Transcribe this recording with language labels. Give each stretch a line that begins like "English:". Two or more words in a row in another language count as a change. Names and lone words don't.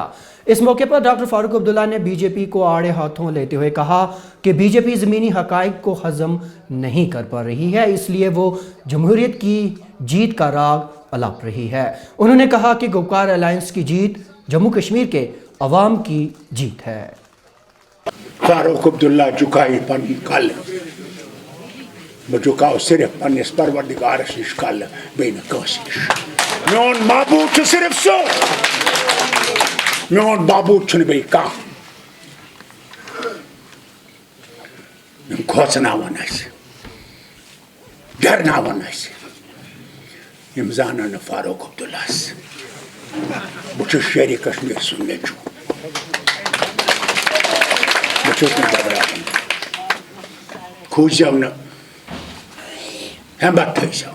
Hindi: इस मौके पर डॉक्टर फारूक अब्दुल्ला ने बीजेपी को आड़े हाथों लेते हुए कहा कि बीजेपी ज़मीनी हक़ाइक़ को हज़म नहीं कर पा रही है, इसलिए वो जमहूरियत की जीत का राग अलाप रही है। उन्होंने कहा कि गुपकार अलायंस की जीत जम्मू कश्मीर के अवाम की जीत है।
Kashmiri: फारूक अब्दुल्ला झुकाई पन कल बह झुकाओ सिर्फ पन्निस परवरदिगारस निश कल बेन कासिश। मेन महबूब सिर्फ सो, मेन महबूब बे कह खोचनावन डरनावन यम जान फारूक अब्दुल्ला बह शेर कश्मीर सुन नेचू खूजो न हेमत थो।